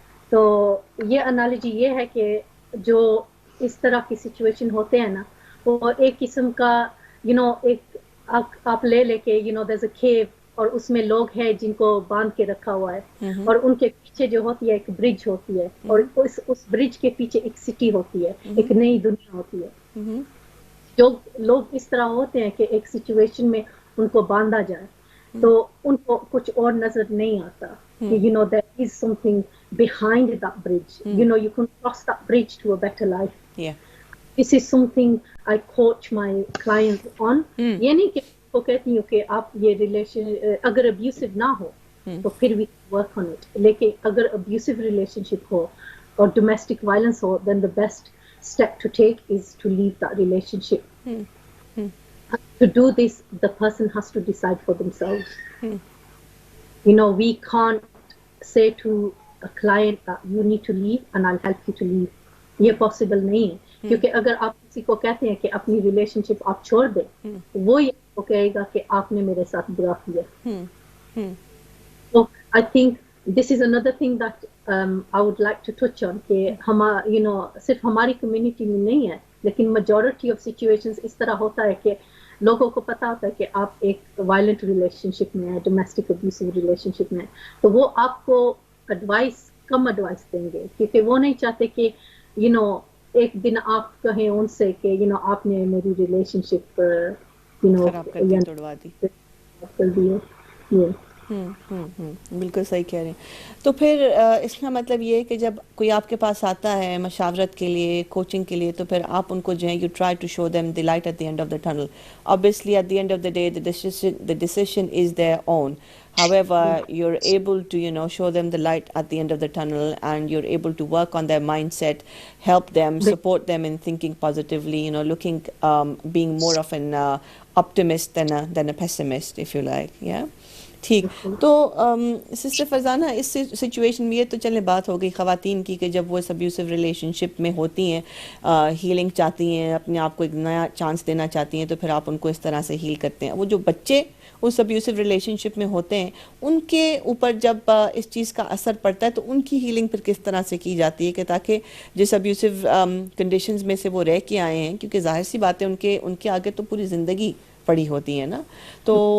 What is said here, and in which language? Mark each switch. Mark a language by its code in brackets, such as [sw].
[hi] तो ये एनालॉजी ये है कि जो इस तरह की सिचुएशन होते हैं ना, वो एक किस्म का एक आप ले लेके देयर अ केव और उसमें लोग हैं जिनको बांध के रखा हुआ है, और उनके पीछे जो होती है एक ब्रिज होती है, और उस ब्रिज के पीछे एक सिटी होती है, एक नई दुनिया होती है। जो लोग इस तरह होते हैं कि एक सिचुएशन में उनको बांधा जाए तो उनको कुछ और नजर नहीं आता कि [en] there is something behind that bridge. You can cross that bridge to a better life. Yeah. This is something I coach my clients on. [hi] ये नहीं कि वो कहती हूँ कि आप ये रिलेशन अगर अब्यूसिव ना हो तो फिर [en] we work on it. [hi] लेकिन अगर अब्यूसिव रिलेशनशिप हो और डोमेस्टिक वायलेंस हो, [en] then the best step to take is to leave that relationship. To do this, the person has to decide for themselves. We can't say to a client that you need to leave and I'll help you to leave. [hi] ये possible नहीं है, क्योंकि अगर आप किसी को कहते हैं कि अपनी रिलेशनशिप आप छोड़ दें, वो ये आपको कहेगा कि आपने मेरे साथ बुरा किया। [en] So I think this is another thing that I would like to touch on [hi] कि सिर्फ हमारी कम्युनिटी में नहीं है, लेकिन [en] majority of situations [hi] इस तरह होता है कि लोगों को पता होता है कि आप एक वायलेंट रिलेशनशिप में है, डोमेस्टिक अब्यूसिव रिलेशनशिप में है, तो वो आपको कम एडवाइस देंगे, क्योंकि वो नहीं चाहते कि एक दिन आप कहें उनसे कि आपने मेरी रिलेशनशिप खराब कर दी, तोड़वा दी, कर दी। बिल्कुल सही कह रहे हैं। तो फिर इसका मतलब ये है कि जब कोई आपके पास आता है मशावरत के लिए, कोचिंग के लिए, तो फिर आप उनको जो है [en] You try to show them the light at the end of the tunnel. [hi] Obviously at the end of the day the decision is their own, [en] however you're able to show them the light at the end of the tunnel, and you're able to work on their mindset, help them, support them in thinking positively, looking being more of an optimist than a pessimist, if you like. [hi] Yeah, ठीक। तो sister Farzana, इस situation में ये तो चले बात हो गई ख़वातीन की कि जब वो इस अब्यूसिव रिलेशनशिप में होती हैं, हीलिंग चाहती हैं, अपने आप को एक नया चांस देना चाहती हैं, तो फिर आप उनको इस तरह से हील करते हैं। वो जो बच्चे उस अब्यूसिव रिलेशनशिप में होते हैं, उनके ऊपर जब इस चीज़ का असर पड़ता है तो उनकी हीलिंग फिर किस तरह से की जाती है कि ताकि जिस अब्यूसिव कंडीशंस में से वो रह के आए हैं, क्योंकि जाहिर सी बात है उनके आगे तो पूरी ज़िंदगी पड़ी होती है ना, तो